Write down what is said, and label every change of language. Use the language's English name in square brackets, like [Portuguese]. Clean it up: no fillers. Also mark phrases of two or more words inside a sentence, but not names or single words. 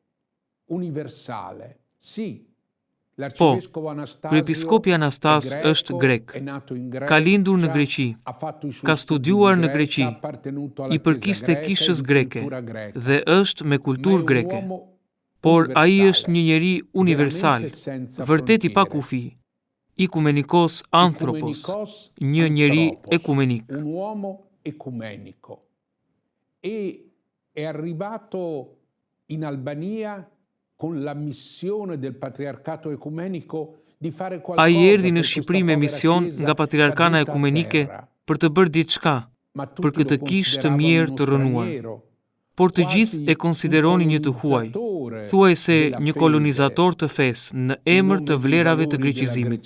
[Albanian] Po, kryepiskopi Anastas është grek, ka lindur në Greqi, ka studiuar në Greqi, i përkiste kishës greke dhe është me kulturë greke. Por ai është një njeri universal, vërtet i pa kufi, [Greek] οικουμενικός άνθρωπος, [Albanian] një njeri ekumenik. [Italian] È arrivato in Albania con la missione del patriarcato ecumenico di fare qualcosa. [Albanian] Ai erdhi në Shqipëri me mision nga patriarkana ekumenike për të bërë diçka për këtë kishë të mirë të rënuar. Por të gjithë e konsideronin një të huaj, thuajse një kolonizator të fesë në emër të vlerave të greqizimit.